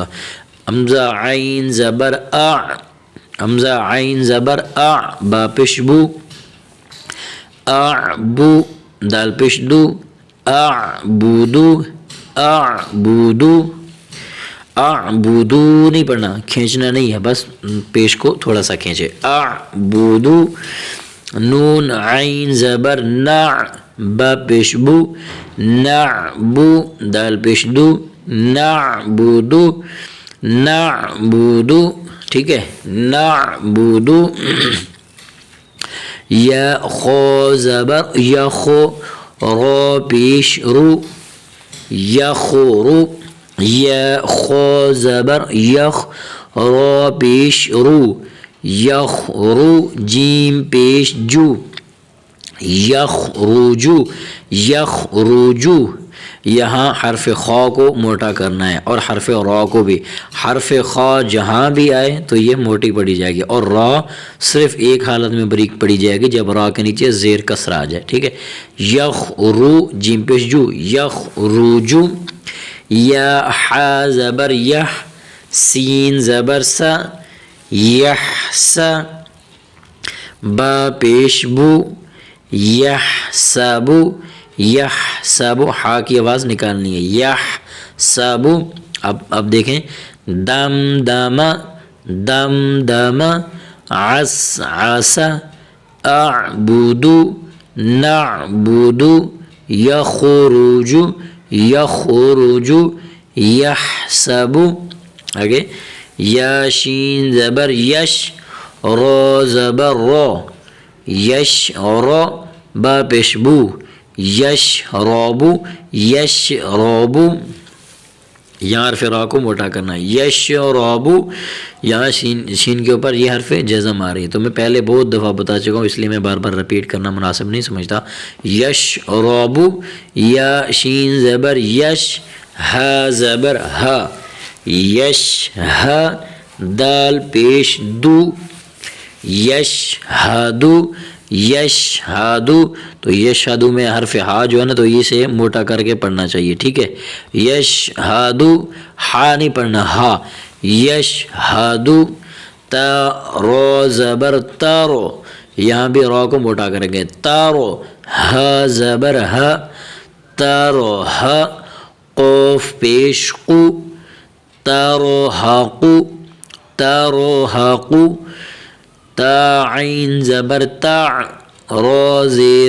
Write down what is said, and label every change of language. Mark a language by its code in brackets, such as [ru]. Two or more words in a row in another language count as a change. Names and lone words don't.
[ur] حمزہ عین زبر حمزہ عین زبر با پیش بو بو دال پیش دو اعبدو نہیں پڑھنا, کھینچنا نہیں ہے, بس پیش کو تھوڑا سا کھینچے. اعبدو. نون عین زبر با پیش بو نعبو دال پیش دو نعبدو ٹھیک ہے. نعبدو. یا خو زبر یخو رو پیش رو یخرو یا خو زبر یخ رو پیش رو یخرو جیم پیش جو یخرجو. یہاں حرف خا کو موٹا کرنا ہے اور حرف را کو بھی. حرف خا جہاں بھی آئے تو یہ موٹی پڑی جائے گی اور را صرف ایک حالت میں بریک پڑی جائے گی جب را کے نیچے زیر کسر آ جائے. ٹھیک ہے. یخرو جیم پیش جو یخرجو. یا ح زبر یح سین زبر سا یحسا با پیش بو یحسبو یحسبو. ہا کی آواز نکالنی ہے. یحسبو. اب دیکھیں دم دم عس اعبدو نعبدو یخرجو یحسبو. آگے یا شین زبر یش رو زبر رو یش رو با پیش بو یش رابو. یہاں حرف را کو موٹا کرنا ہے. یش رابو. یہاں شین کے اوپر یہ حرف جزم آ رہی ہے. تو میں پہلے بہت دفعہ بتا چکا ہوں اس لیے میں بار بار ریپیٹ کرنا مناسب نہیں سمجھتا. یش رابو. یا شین زبر یش ہ زبر ہ یش ہ دال پیش دو یش ہادو یشہدو. تو یشہدو میں حرف ہا جو ہے نا تو اسے موٹا کر کے پڑھنا چاہیے. ٹھیک ہے. یشہدو ہا نہیں پڑھنا ہا یشہدو. تا رو زبر تارو یہاں بھی را کو موٹا کریں گے تارو. ہ زبر ہ تارو ہ. قوف پیش قو تارو حاقو تا عین زبر تا رو زیر.